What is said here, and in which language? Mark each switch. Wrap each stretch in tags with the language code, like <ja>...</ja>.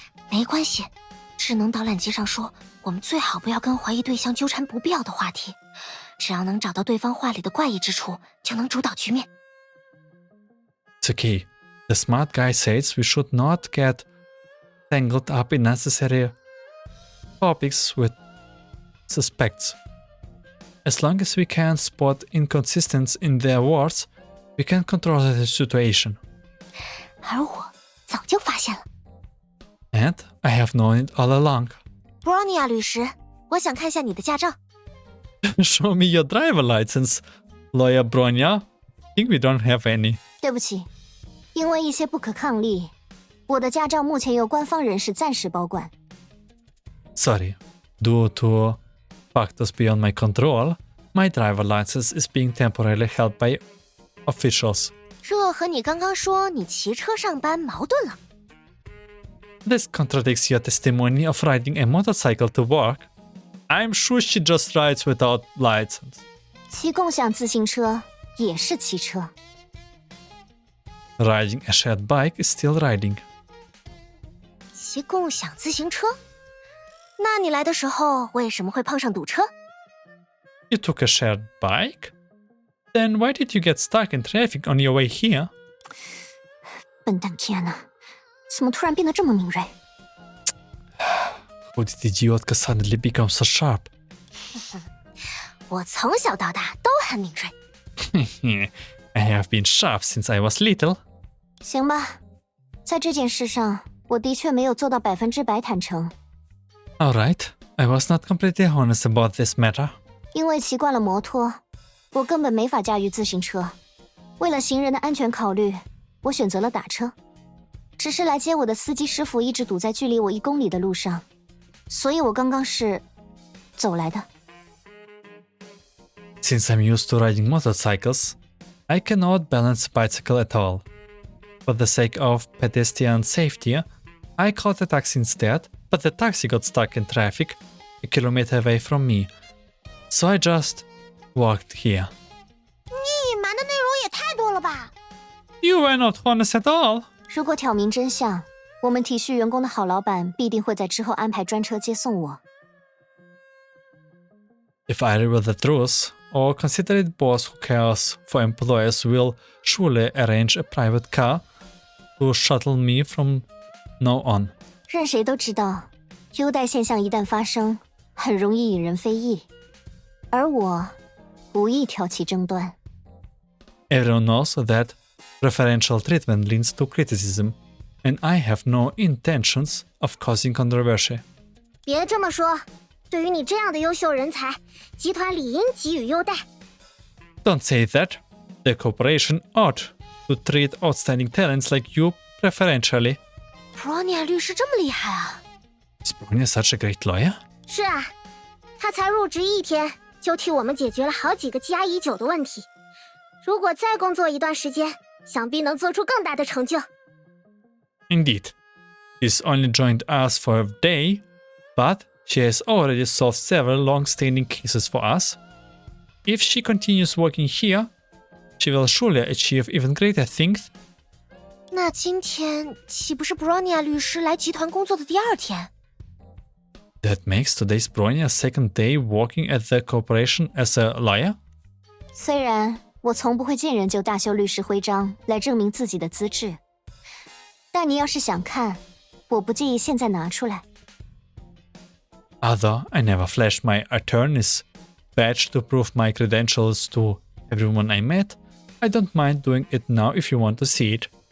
<zh>没关系，智能导览机上说，我们最好不要跟怀疑对象纠缠不必要的话题，只要能找到对方话里的怪异之处，就能主导局面。</zh> <en>It's okay. The smart guy says we should not get tangled up in necessary topics with suspects. As long as we can spot inconsistencies in their words, we can control the situation.</en> <zh>而我早就发现了。</zh> <en>And I have known it all along.</en> <zh>Bronya 律师，我想看一下你的驾照。</zh> <en>Show me your driver license, Lawyer Bronya. Think we don't have any.</en> <zh>对不起，因为一些不可抗力，我的驾照目前由官方人士暂时保管。</zh> <en>Sorry. Due to factors beyond my control, my driver license is being temporarily held by officials.</en> <zh>这和你刚刚说你骑车上班矛盾了。</zh> <en>This contradicts your testimony of riding a motorcycle to work. I'm sure she just rides without license.</en> <zh>骑共享自行车也是骑车。</zh> <en>Riding a shared bike is still riding.</en> <zh>骑共享自行车？那你来的时候为什么会碰上堵车？</zh> <en>You took a shared bike? Then why did you get stuck in traffic on your way here?</en> <zh>笨蛋 Kiana， 怎么突然变得这么敏锐？</zh> <en>How did idiotka suddenly become so sharp?</en> <zh>我从小到大都很敏锐。</zh> <en>I have been sharp since I was little.</en> <zh>行吧，在这件事上，我的确没有做到100%坦诚。</zh> <en>Alright, I was not completely honest about this matter.</en> <zh>因为骑惯了摩托，我根本没法驾驭自行车。为了行人的安全考虑，我选择了打车。只是来接我的司机师傅一直堵在距离我1公里的路上，所以我刚刚是走来的。</zh> <en>Since I'm used to riding motorcycles, I cannot balance bicycle at all. For the sake of pedestrian safety, I called a taxi instead, but the taxi got stuck in traffic a kilometer away from me, so I just walked here.</en> <zh>你隐瞒的内容也太多了吧？</zh> <en>You were not honest at all.</en> <zh>如果挑明真相，我们体恤员工的好老板必定会在之后安排专车接送我。</zh> <en>If I reveal the truth, or considerate boss who cares for employees will surely arrange a private car to shuttle me from now on.</en> <zh>任谁都知道，优待现象一旦发生，很容易引人非议，而我无意挑起争端。</zh> <en>Everyone knows that preferential treatment leads to criticism, and I have no intentions of causing controversy.</en> <zh>别这么说，对于你这样的优秀人才，集团理应给予优待。</zh> <en>Don't say that. The corporation ought to treat outstanding talents like you preferentially.</en> <zh>Bronya 律师这么厉害啊？</zh> <en>Is Bronya such a great lawyer?</en> <zh>是啊，他才入职1天，就替我们解决了好几个积压已久的问题。如果再工作一段时间，想必能做出更大的成就。</zh> <en>Indeed. She's only joined us for a day, but she has already solved several long-standing cases for us. If she continues working here, she will surely achieve even greater things.</en> <zh>那今天岂不是 Bronya 律师来集团工作的第2天？</zh> <en>That makes today's Bronya's second day working at the corporation as a lawyer?</en> <zh>虽然我从不会见人就大秀律师徽章来证明自己的资质，但你要是想看，我不介意现在拿出来。</zh> <en>Although I never flashed my attorney's badge to prove my credentials to everyone I met, I don't mind doing it now if you want to see it.</en>